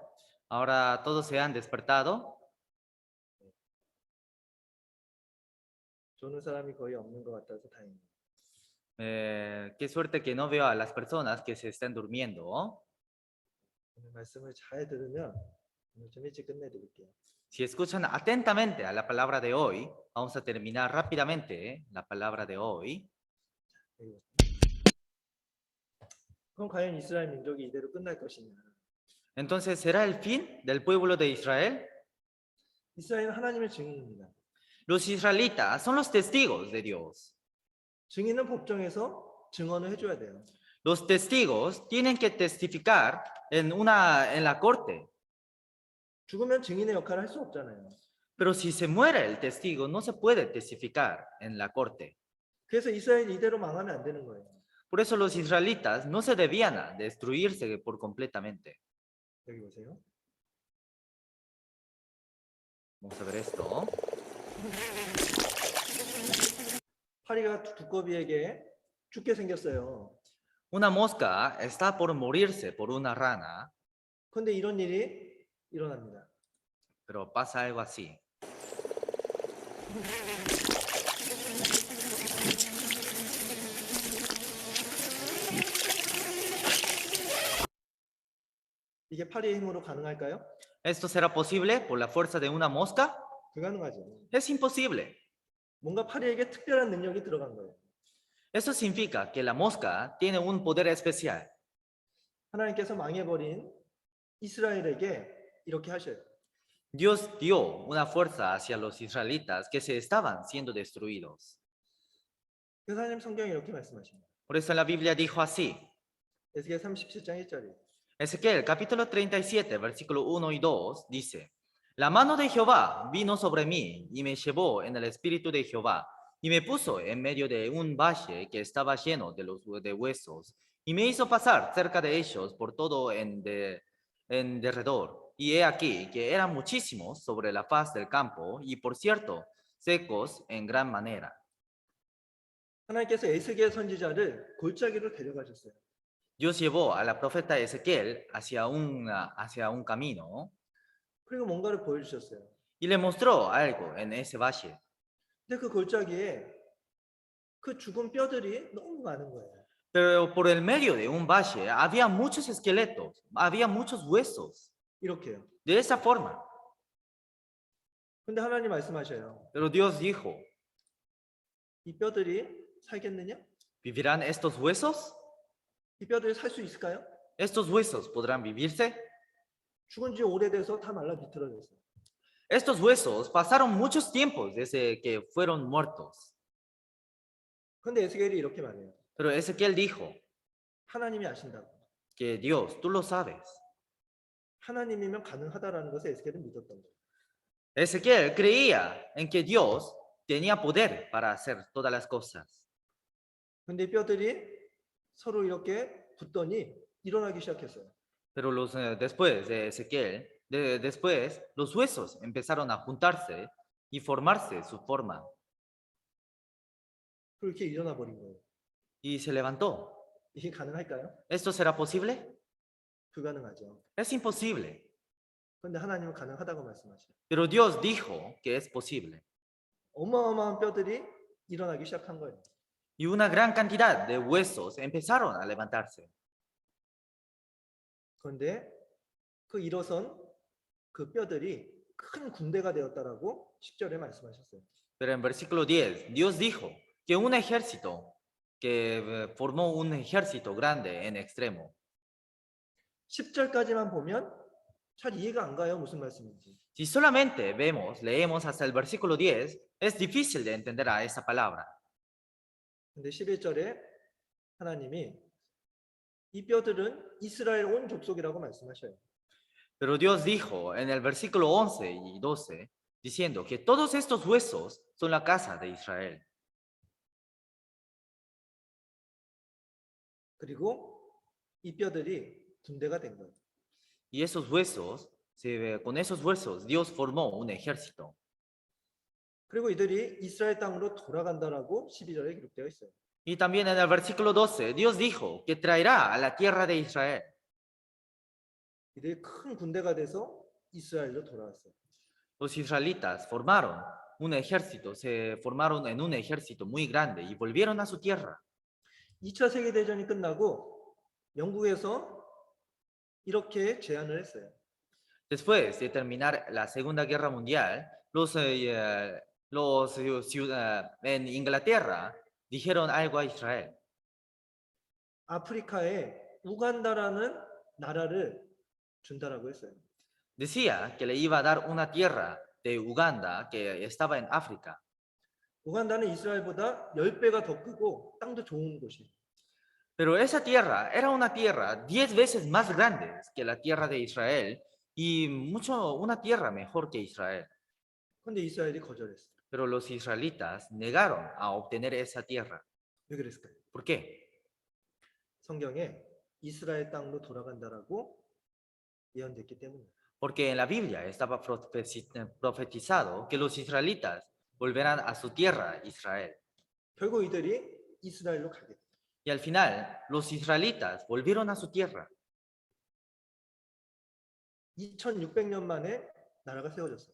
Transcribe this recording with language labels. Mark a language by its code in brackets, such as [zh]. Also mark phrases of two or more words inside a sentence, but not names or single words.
[es] Ahora todos se han despertado. [ko] 조는 사람이 거의 없는 것 같아서 다행입니다. [es] Qué suerte que no veo a las personas que se estén durmiendo. [ko] 오늘 말씀을 잘 들으면 오늘 좀 일찍 끝내드릴게요. [es] Si escuchan atentamente a la palabra de hoy, vamos a terminar rápidamente la palabra de hoy. [ko] 그리고 그럼 과연 이스라엘 민족이 이대로 끝날 것이냐? [es] Entonces, ¿será el fin del pueblo de Israel? [ko] 이스라엘은 하나님의 증인입니다. [es] Los israelitas son los testigos de Dios. [ko] 증인은 법정에서 증언을 해줘야 돼요. [es] Los testigos tienen que testificar en la corte. [ko] 죽으면 증인의 역할을 할 수 없잖아요. [es] Pero si se muere el testigo, no se puede testificar en la corte. [ko] 그래서 이스라엘이 이대로 망하면 안 되는 거예요. [es] Por eso los israelitas no se debían a destruirse por completamente. [ko] 여기 보세요. [es] Vamos a ver esto. [ko] 파리가 두꺼비에게 죽게 생겼어요. [es] Una mosca está por morirse por una rana, [ko] 그런데 이런 일이 일어납니다. [es] pero pasa algo así. [ko] 이게 파리의 힘으로 가능할까요? [es] ¿Esto será posible por la fuerza de una mosca? [ko] 불가능하죠. [es] Es imposible. [ko] 뭔가 파리에게 특별한 능력이 들어간 거예요. [es] Eso significa que la mosca tiene un poder especial. [ko] 하나님께서 망해버린 이스라엘에게 이렇게 하셔요. [es] Dios dio una fuerza hacia los israelitas que se estaban siendo destruidos. [ko] 그래서 하나님 성경에 이렇게 말씀하십니다. [es] Por eso la Biblia dijo así. [ko] 에스겔 37장 1절에 [es] Ezequiel capítulo 37, versículo 1 y 2 dice: La mano de Jehová vino sobre mí y me llevó en el espíritu de Jehová y me puso en medio de un valle que estaba lleno de huesos y me hizo pasar cerca de ellos por todo en derredor. Y he aquí que eran muchísimos sobre la faz del campo y por cierto secos en gran manera. [ko] 하나님께서 에스겔 선지자를 골짜기로 데려가셨어요. [es] Dios llevó a la profeta Ezequiel hacia un camino [ko] 그리고 뭔가를 보여주셨어요. [es] y le mostró algo en ese valle. [ko] 근데 그 골짜기에 그 죽은 뼈들이 너무 많은 거예요. [es] Pero por el medio de un valle había muchos esqueletos, había muchos huesos. [ko] 이렇게요. [es] De esa forma. [ko] 근데 하나님 말씀하셔요. [es] Pero Dios dijo, [ko] 이 뼈들이 살겠느냐? [es] ¿vivirán estos huesos? [ko] 이 뼈들이 살 수 있을까요? [es] ¿Estos huesos podrán vivirse? [ko] 죽은 지 오래돼서 다 말라 비틀어졌어요. [es] Estos huesos pasaron muchos tiempos desde que fueron muertos. [ko] 근데 에스겔이 이렇게 말해요. [es] Pero Ezequiel dijo [ko] 하나님이 아신다고. [es] que Dios, tú lo sabes. [ko] 하나님이면 가능하다라는 것을 에스겔은 믿었던 거예요. [es] Ezequiel creía en que Dios tenía poder para hacer todas las cosas. [ko] 근데 이 뼈들이 서로 이렇게 붙더니 일어나기 시작했어요. [es] Pero después de Ezequiel, después los huesos empezaron a juntarse y formarse su forma. [ko] 그렇게 일어나 버린 거예요. [es] Y se levantó. [ko] 이게 가능할까요? [es] ¿Esto será posible? [ko] 불가능하죠. [es] Es imposible. [ko] 그런데 하나님은 가능하다고 말씀하셔요. [es] Pero Dios dijo que es posible. [ko] 어마어마한 뼈들이 일어나기 시작한 거예요. [es] Y una gran cantidad de huesos empezaron a levantarse. [ko] 그런데 그 일어선 그 뼈들이 큰 군대가 되었다라고 10절에 말씀하셨어요. [es] Pero en versículo 10, Dios dijo que un ejército, que formó un ejército grande en extremo. [ko] 10절까지만 보면 잘 이해가 안 가요. 무슨 말씀인지. [es] Si solamente leemos hasta el versículo 10, es difícil de entender a esa palabra. [ko] 근데 11절에 하나님이 이 뼈들은 이스라엘 온 족속이라고 말씀하셔요. [es] Pero Dios dijo en el versículo 11 y 12, diciendo que todos estos huesos son la casa de Israel. [ko] 그리고 이 뼈들이 군대가 된 거예요. [es] Y esos huesos, con esos huesos, Dios formó un ejército. [ko] 그리고 이들이 이스라엘 땅으로 돌아간다라고 12절에 기록되어 있어요. [es] Y también en el versículo 12, Dios dijo que traerá a la tierra de Israel. [ko] 이들이 큰 군대가 돼서 이스라엘로 돌아왔어요. [es] Los israelitas formaron un ejército, se formaron en un ejército muy grande y volvieron a su tierra. [ko] 2차 세계대전이 끝나고 영국에서 이렇게 제안을 했어요. [es] Después de terminar la Segunda Guerra Mundial, en Inglaterra dijeron algo a Israel. [ko] 아프리카에 우간다라는 나라를 준다라고 했어요. [es] Decía que le iba a dar una tierra de Uganda que estaba en África. [ko] 우간다는 이스라엘보다 10배가 더 크고 땅도 좋은 곳이에요. [es] Pero esa tierra era una tierra 10 veces más grande que la tierra de Israel y una tierra mejor que Israel. [ko] 그런데 이스라엘이 거절했어요. [es] Pero los israelitas negaron a obtener esa tierra. [ko] 왜 그랬을까요? [es] ¿Por qué? [ko] 성경에 이스라엘 땅으로 돌아간다라고 예언됐기 때문이에요. [es] Porque en la Biblia estaba profetizado que los israelitas volverán a su tierra, Israel. [ko] 결국 이들이 이스라엘로 가게 돼요. [es] Y al final, los israelitas volvieron a su tierra. [ko] 2600년 만에 나라가 세워졌어요.